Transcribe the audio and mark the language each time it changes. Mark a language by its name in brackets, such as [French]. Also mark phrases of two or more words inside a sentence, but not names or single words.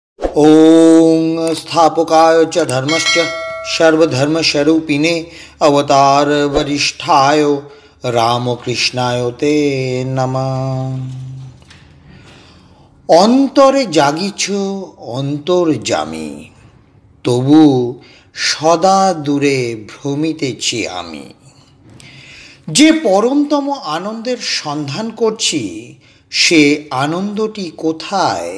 [Sanskrit] ओम स्थापकाय च धर्मस्य सर्वधर्मस्वरूपिणे अवतार वरिष्ठाय रामकृष्णाय ते नमः। [Bangla] অন্তরে জাগিছ অন্তর্যামী, তবু সদা দূরে ভ্রমিতেছি আমি। যে পরমতম আনন্দের সন্ধান করছি, সে আনন্দটি কোথায়?